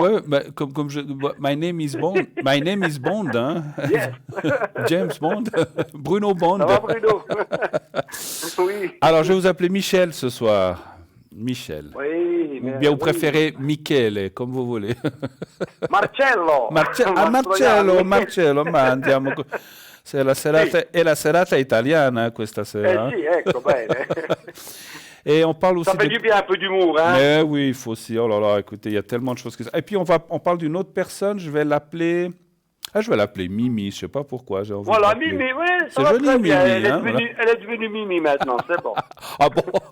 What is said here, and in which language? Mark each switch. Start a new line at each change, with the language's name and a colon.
French: Ouais, bah, comme je...
English: My name is Bond,
French: hein?
English: Yes.
French: James Bond, Bruno Bond. Ça va Bruno? Oui. Alors, je vais vous appeler Michel ce soir. Michel. Oui. Ou bien vous préférez Michele, comme vous voulez. Marcello.
Italian: Marcello, ma andiamo... È la serata italiana questa sera. Sì, ecco, bene.
French: Et on parle aussi Ça fait du bien un peu d'humour, hein? Mais oui, il faut aussi. Oh là là, écoutez, il y a tellement de choses qui... Et puis on parle d'une autre personne, je vais l'appeler Mimi, je sais pas pourquoi. J'ai envie Voilà, de l'appeler. Mimi, oui, C'est joli, très bien. Mimi. Elle est devenue Mimi maintenant, c'est bon. Ah bon?